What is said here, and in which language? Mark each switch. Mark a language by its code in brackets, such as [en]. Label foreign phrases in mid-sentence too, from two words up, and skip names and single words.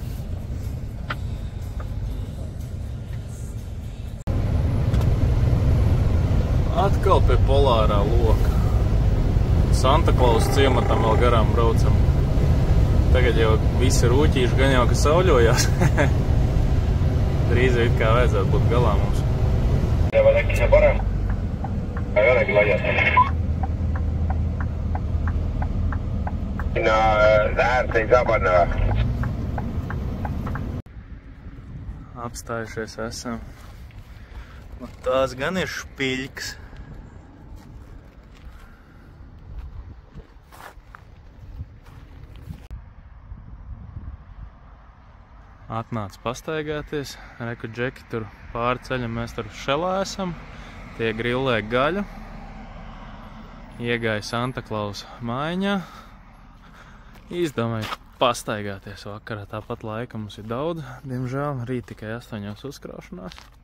[lv] Atkal pie polārā loka. Santa Klausa ciematam vēl garām braucam. Tagad jau visi rūķīši gan jau, ka sauļojās. Drīz it kā vajadzētu būt galā mums. [et] Tev äkki see parem? Ei olegi laias. Sinna äärt ei saa panna või? [lv] Apstājušies esam. Un tās gan ir špiļks. Atnāc pastaigāties, reku džeki tur pāri ceļam, mēs tur šelā esam, tie grillē gaļu, iegāja Santa Klausa mājiņā, izdomāju pastaigāties vakarā, tāpat laika mums ir daudz, diemžēl, rīt tikai 8 uzkraušanās.